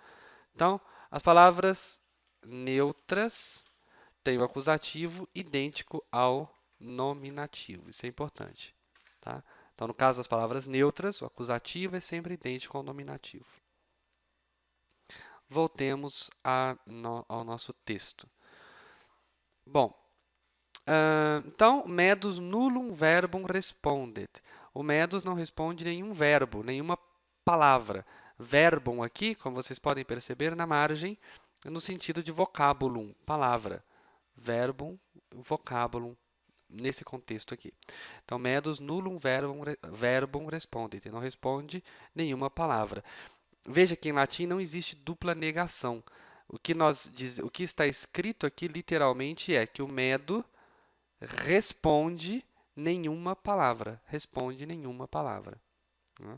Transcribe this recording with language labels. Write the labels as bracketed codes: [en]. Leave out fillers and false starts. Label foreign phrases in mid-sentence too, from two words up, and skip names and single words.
[pt] Então, as palavras neutras têm o acusativo idêntico ao nominativo. Isso é importante. Tá? Então, no caso das palavras neutras, o acusativo é sempre idêntico ao nominativo. Voltemos ao nosso texto. Bom, então, [la] medus nullum verbum respondet. [pt] O medus não responde nenhum verbo, nenhuma palavra. Verbum aqui, como vocês podem perceber na margem, no sentido de vocabulum, palavra. [la] Verbum, vocabulum, [pt] nesse contexto aqui. Então, [la] medus nullum verbum respondet. [pt] Não responde nenhuma palavra. Veja que em latim não existe dupla negação. O que está escrito aqui literalmente é que o medo responde nenhuma palavra. Responde nenhuma palavra. Né?